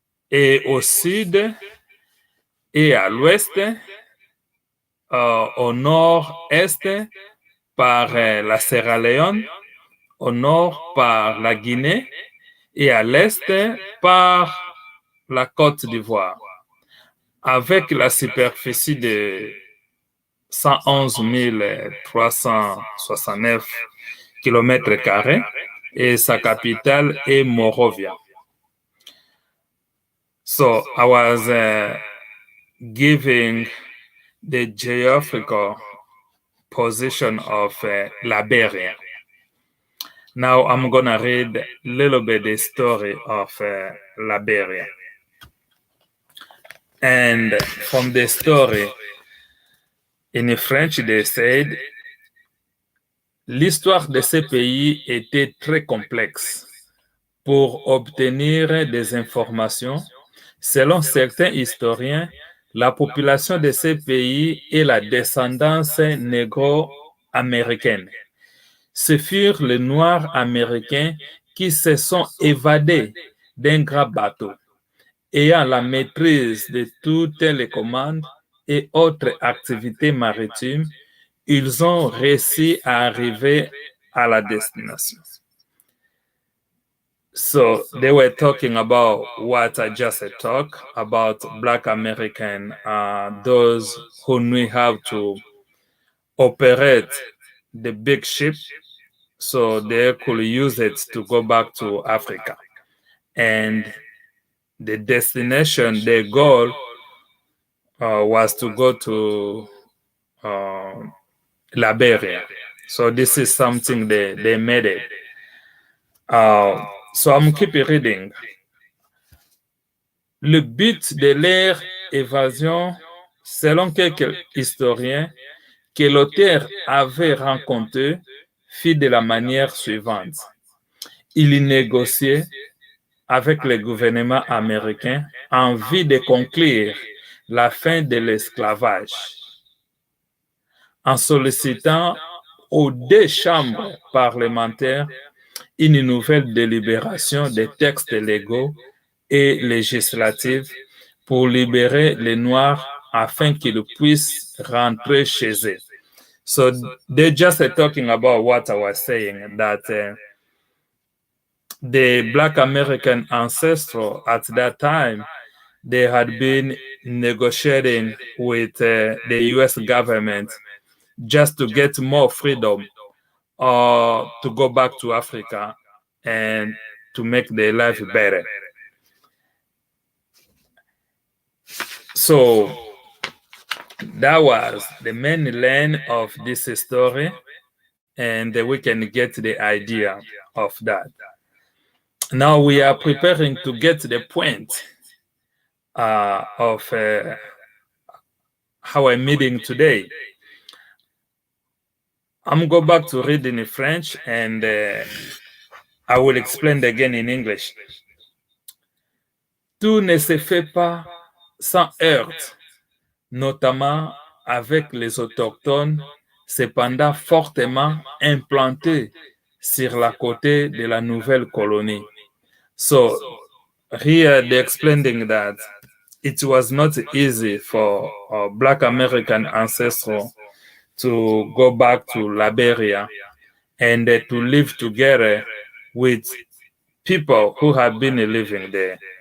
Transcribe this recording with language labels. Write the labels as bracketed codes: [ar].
[fr] et au sud et à l'ouest, au nord-est par la Sierra Leone, au nord par la Guinée et à l'est par la Côte d'Ivoire, avec la superficie de 111 369 km² et sa capitale est Monrovia. [en] So I was giving the geographical position of Liberia. Now I'm gonna read a little bit the story of Liberia. And from the story, in French, they said, [fr] l'histoire de ce pays était très complexe. Pour obtenir des informations, selon certains historiens, la population de ce pays est la descendance négro-américaine. Ce furent les Noirs américains qui se sont évadés d'un grand bateau, ayant la maîtrise de toutes les commandes et autres activités maritimes. Ils ont réussi à arriver à la destination. [en] So they were talking about what I just talked about, Black American, those who knew how to operate the big ship so they could use it to go back to Africa. And the destination, their goal was to go to Liberia. So this is something they made it. So I'm keep reading. [fr] Le but de leur évasion, selon quelques historiens que l'auteur avait rencontré, fut de la manière suivante. Il négociait avec le gouvernement américain en vue de conclure la fin de l'esclavage, en sollicitant aux deux chambres parlementaires une nouvelle délibération des textes légaux et législatifs pour libérer les Noirs afin qu'ils puissent rentrer chez eux. [en] So they're just talking about what I was saying, that the Black American ancestors at that time, they had been negotiating with the US government just to get more freedom or to go back to Africa and to make their life better. So That was the main line of this story, and we can get the idea of that. Now we are preparing to get the point of our meeting today. I'm going back to read in French, and I will explain again in English. [fr] Tout ne se fait pas sans heurts, notamment avec les autochtones, cependant fortement implantés sur la côté de la nouvelle colonie. [en] So here they're explaining that it was not easy for Black American ancestors to go back to Liberia and to live together with people who have been living there.